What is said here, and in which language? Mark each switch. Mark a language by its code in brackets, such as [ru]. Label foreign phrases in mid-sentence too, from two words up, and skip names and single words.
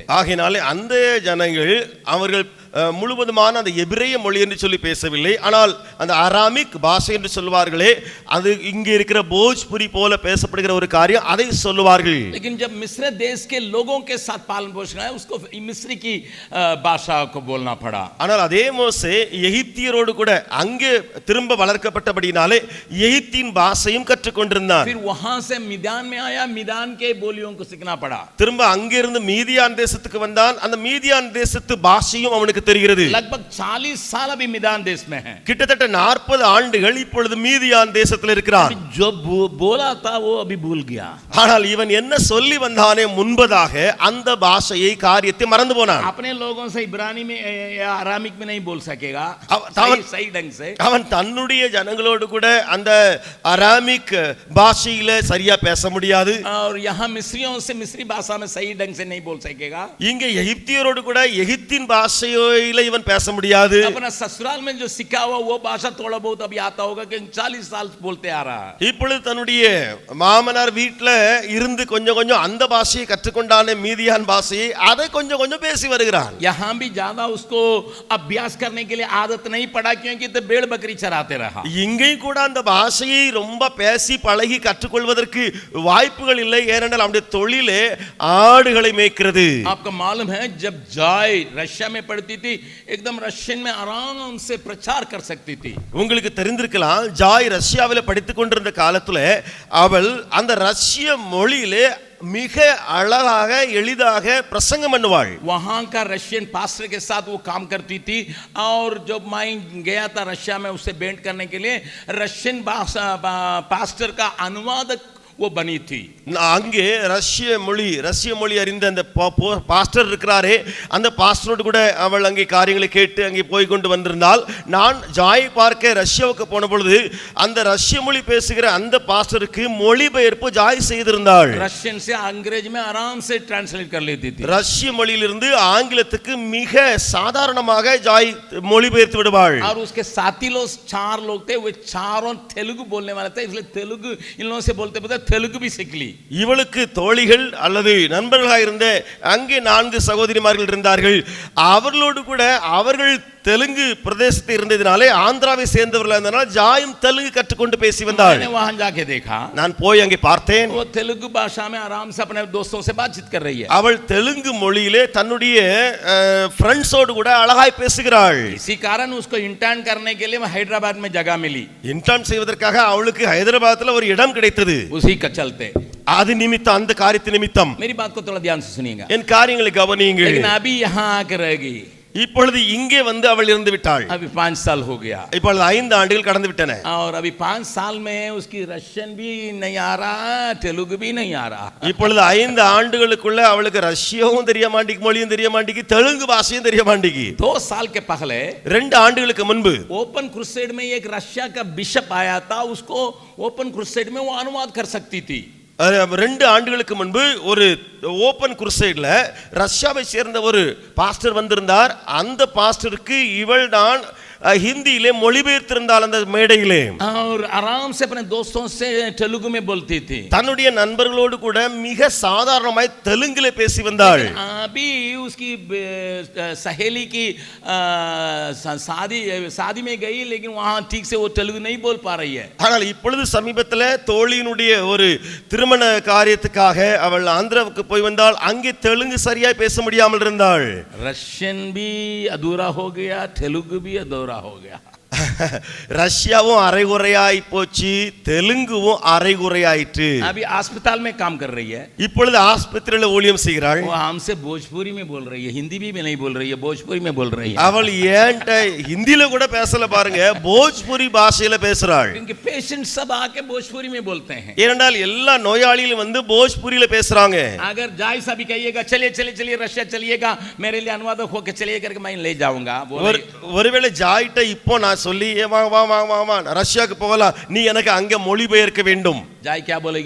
[ta] ஆகையினாலே அந்த ஜனங்கள் அவர்கள் முழுவதுமான அந்த எபிரேய மொழி என்று சொல்லி பேசவில்லை, ஆனால் அந்த அராமிக் பாஷை என்று சொல்வார்களே, அது இங்கே இருக்கிற போஜ்புரி போல பேசப்படுகிற ஒரு காரியம், அதை சொல்லுவார்கள். [hi] लेकिन जब मिस्र देश के लोगों के साथ पालन पोषण है, उसको मिस्री की भाषा को बोलना पड़ा. [ta] ஆனால் அதே மோசே எகிப்தியரோடு கூட அங்கே திரும்ப வளர்க்கப்பட்டபடினாலே எகிப்தின் பாஷையும் கற்றுக்கொண்டிருந்தான். [hi] फिर वहां से मिदान में आया, मिदान के बोलियों को सीखना पड़ा. [ta] திரும்ப அங்கிருந்து மீதியான் தேசத்துக்கு வந்தான். அந்த மீதியான் தேசத்து பாஷையும் அவனுக்கு தெரிகிறது. [hi] लगभग 40 साल अभी मिदान देश में है. [ta] கிட்டத்தட்ட 40 ஆண்டுகள் இப்பொழுது மீதியான் தேசத்தில் இருக்கிறான். [hi] जो बोला था वो अभी भूल गया. [ta] ஆனால் இவன் என்ன சொல்லி வந்தானே முன்பதாக அந்த பாஷையை காரியத்தை மறந்து போனான். [hi] अपने लोगों से इब्रानी में या अरामिक में नहीं बोल सकेगा सही ढंग से. [ta] அவன் தன்னுடைய ஜனங்களோடு கூட அந்த அராமிக் பாஷையில சரியா பேச முடியாது. [hi] और यहाँ मिस्रियों से मिस्री भाषा में सही ढंग से नहीं बोल सकेगा. [ta] இங்க எகிப்தியரோடு கூட எகிப்தின் பாஷையில இவன் பேச முடியாது. [hi] अपना ससुराल में जो सीखा हुआ वो भाषा थोड़ा बहुत अभी आता होगा, क्योंकि 40 साल बोलते आ रहा है. [ta] இப்பொழுது தன்னுடைய மாமனார் வீட்டுல இருந்து கொஞ்சம் கொஞ்சம் அந்த பாஷையை கற்றுக்கொண்டானே மீதியான் பாஷையை, அதை கொஞ்சம் கொஞ்சம் பேசி வருகிறான். [hi] यहाँ भी ज्यादा उसको अभ्यास करने के लिए आदत नहीं पड़ा, क्योंकि तो भेड़ बकरी चराते रहा. [ta] இங்கே கூட அந்த பாஷையை ரொம்ப பேசி பழகி கற்றுக்கொள்வதற்கு வாய்ப்புகள் இல்லை. ஏனென்றால் அவனுடைய தொழிலே ஆடுகளை மேய்க்கிறது. [hi] आपको मालूम है, जब जॉय रशिया में पढ़ती थी, एकदम रशियन में आराम से प्रचार कर सकती थी. [ta] உங்களுக்கு தெரிந்திருக்கலாம், ஜாய் ரஷ்யாவில் படித்துக் கொண்டிருந்த காலத்துல அவள் அந்த ரஷ்ய மொழியிலே மிக அழகாக எளிதாக பிரசங்கம் பண்ணுவாள். [hi] वहां का रशियन पास्टर के साथ वो काम करती थी, और जब मैं गया था रशिया में उससे भेंट करने के लिए, रशियन पास्टर का अनुवादक वो बनी थी. [ta] அங்கே ரஷ்ய மொழி அறிந்த அந்த பாஸ்டர் இருக்கிறாரே, அந்த பாஸ்டரோடு கூட அவள் அங்கே காரியங்களை கேட்டு அங்கே போய் கொண்டு வந்திருந்தால், நான் ஜாய் பார்க்க ரஷ்யாவுக்கு போன பொழுது அந்த ரஷ்ய மொழி பேசுகிற அந்த பாஸ்டருக்கு மொழிபெயர்ப்பு ஜாய் செய்திருந்தாள். [hi] रशियन से अंग्रेजी में आराम से ट्रांसलेट कर लेती थी. [ta] ரஷ்ய மொழியிலிருந்து ஆங்கிலத்துக்கு மிக சாதாரணமாக ஜாய் மொழிபெயர்த்து விடுவாள். [hi] और उसके साथी लोग 4 लोग थे, वे चारों तेलुगु बोलने वाले थे, इसलिए तेलुगु इन लोगों से बोलते तेलुगु भी सीख ली. [ta] இவளுக்கு தோழிகள் அல்லது நண்பர்களாக இருந்த அங்கே 4 சகோதரிமார்கள் இருந்தார்கள். அவர்களோடு கூட அவர்கள் தெலுங்கு பிரதேசத்தில் இருந்ததினாலே ஆந்திராவை சேர்ந்தவர்களாக இருந்ததனால் ஜாயும் தெலுங்கு கற்றுக்கொண்டு பேசி வந்தாள். [hi] मैंने वहां जाके देखा, [ta] நான் போய் அங்கே பார்த்தேன். [hi] वो तेलुगु भाषा में आराम से अपने दोस्तों से बातचीत कर रही है. [ta] அவள் தெலுங்கு மொழியிலே தன்னுடைய ஃப்ரெண்ட்ஸோடு கூட அழகாய் பேசுகிறாள். [hi] इसी कारण उसको इंटर्न करने के लिए हैदराबाद में जगह मिली. [ta] இன்டர்ன் செய்வதற்காக அவளுக்கு ஹைதராபாத்ல ஒரு இடம் கிடைத்தது. [hi] उसी का चलते [ta] அது நிமித்தம், அந்த காரியத்து நிமித்தம் [hi] मेरी बात को थोड़ा ध्यान से सुनिएगा. [ta] என் காரியங்களை கவனியுங்கள். [hi] लेकिन अभी यहाँ आकर रहेगी. [ta] இப்பொழுது இங்கே வந்து அவள் இருந்து விட்டாள். [hi] अभी 5 साल हो गया. [ta] இப்பொழுது 5 ஆண்டுகள் கடந்து விட்டன. [hi] और अभी 5 साल में उसकी रशियन भी नहीं आ रहा, तेलुगु भी नहीं आ रहा. [ta] இப்பொழுது 5 ஆண்டுகளுக்குள்ள அவளுக்கு ரஷ்யாவும் தெரிய மாட்டேங்குது, மொழியும் தெரிய மாட்டேங்குது, தெலுங்கு பாஷையும் தெரிய மாட்டேங்குது. [hi] 2 साल के पहले [ta] 2 ஆண்டுகளுக்கு முன்பு [en] open crusade [hi] में एक रशिया का बिशप आया था. उसको [en] open crusade [hi] में वो अनुवाद कर सकती थी. [ta] 2 ஆண்டுகளுக்கு முன்பு ஒரு [en] open crusadeல [ta] ரஷ்யாவை சேர்ந்த ஒரு பாஸ்டர் வந்திருந்தார். அந்த பாஸ்டருக்கு இவள் தான் ஹிந்தியிலே மொழிபெயர்த்திருந்தாள் அந்த மேடையிலே. [hi] और आराम से अपने दोस्तों से तेलुगु में बोलती थी. [ta] தன்னுடைய நண்பர்களோடு கூட மிக சாதாரணமாய் தெலுங்கிலே பேசி வந்தாள். [hi] अभी उसकी सहेली की शादी में गई, लेकिन वहां ठीक से वो तेलुगु नहीं बोल पा रही है. [ta] ஆனால் இப்பொழுது சமீபத்தில் தோழியினுடைய ஒரு திருமண காரியத்துக்காக அவள் ஆந்திராவுக்கு போய் வந்தாள். அங்கே தெலுங்கு சரியாய் பேச முடியாமல் இருந்தாள். [hi] रशियन भी अधूरा हो गया, तेलुगु भी अधूरा हो गया. [ta] ரஷ்யாவும் அரைகுறையாய் போச்சு, தெலுங்குவும் அரைகுறையாயிற்று. [hi] अभी अस्पताल में काम कर रही है. [ta] இப்பொழுது ஆஸ்பத்திரியில ஊழியம் செய்கிறாள். [hi] वो हमसे भोजपुरी में बोल रही है, हिंदी भी नहीं बोल रही है, भोजपुरी में बोल रही है. [ta] அவள் ஏன்ட்ட ஹிந்தில கூட பேசல பாருங்க, போஜ்புரி பாஷையில பேசுறாள். [hi] क्योंकि पेशेंट सब आके भोजपुरी में बोलते हैं. [ta] ஏனென்றால் எல்லா நோயாளிகளும் வந்து போஜ்புரியில பேசுறாங்க. [hi] अगर जाय सा भी कहिएगा, चलिए चलिए चलिए रशिया चलिएगा, मेरे लिए अनुवादक होके चलिए करके मैं ले जाऊंगा. [ta] ஒருவேளை ஜாய்ட்ட இப்போ நான் சொல்லி வா வா வா வா வா ரஷ்யாக்கு போகலாம், நீ எனக்கு அங்க மொழிபெயர்க்க வேண்டும். [hi] जाय क्या बोलेगी?